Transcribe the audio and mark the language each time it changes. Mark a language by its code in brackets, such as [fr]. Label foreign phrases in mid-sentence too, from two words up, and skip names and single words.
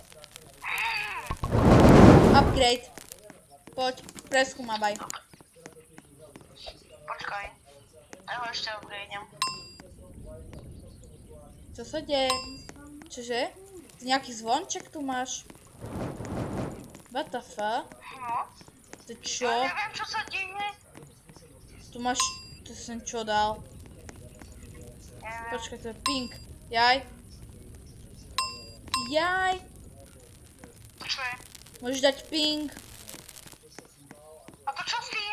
[sk] Upgrade. Poď, preskúmavaj. Počkaj. Ja ho ešte upgradem. Čo sa deje? Čože? Nejaký zvonček tu máš? [en] What the fuck? [sk] No. To čo? Ja neviem, čo sa deje. Tu máš... Tu som čo dal? Neviem. Počkaj, to je pink. Jaj. Čo je? Môžeš dať pink. A to čo s tým?